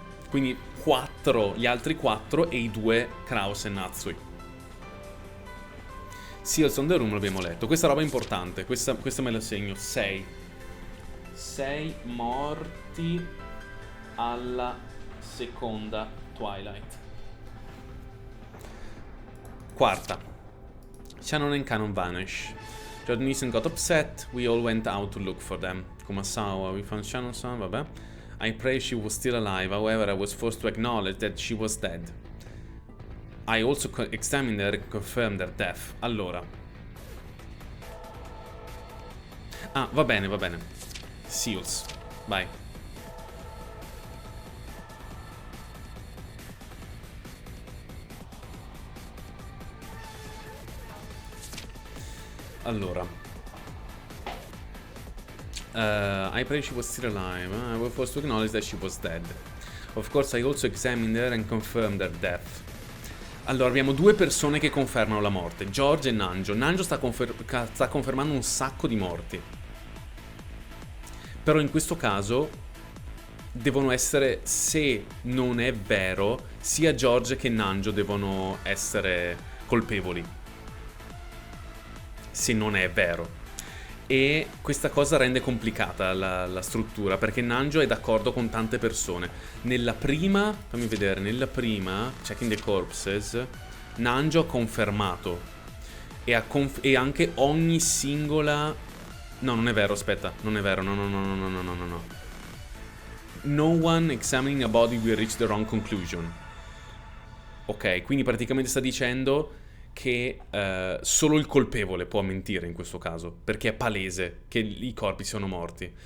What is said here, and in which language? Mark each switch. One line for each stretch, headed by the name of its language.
Italian: Quindi 4, gli altri 4 e i 2 Kraus e Natsui. Seals on the Room l'abbiamo letto. Questa roba è importante, questa me la segno. 6 morti alla seconda Twilight. Quarta.
English: Shannon and Canon vanish. Jordan Neeson got upset. We all went out to look for them. Kumasawa, we found Shannon's son, vabbè. I pray she was still alive. However, I was forced to acknowledge that she was dead. I also examined her and confirmed their death. Allora.
Italian: Va bene. Seals, vai.
English: Allora, I pray she was still alive. I was forced to acknowledge that she was dead. Of course, I also examined her and confirmed their death.
Italian: Allora, abbiamo 2 persone che confermano la morte, George e Nanjo. Nanjo sta confermando un sacco di morti. Però in questo caso devono essere, se non è vero, sia George che Nanjo devono essere colpevoli. Se non è vero. E questa cosa rende complicata la struttura, perché Nanjo è d'accordo con tante persone. Nella prima, fammi vedere, Checking the Corpses, Nanjo ha confermato. E anche ogni singola... No, non è vero, aspetta. Non è vero, no.
English: No one examining a body will reach the wrong conclusion.
Italian: Ok, quindi praticamente sta dicendo che solo il colpevole può mentire in questo caso, perché è palese che i corpi siano morti.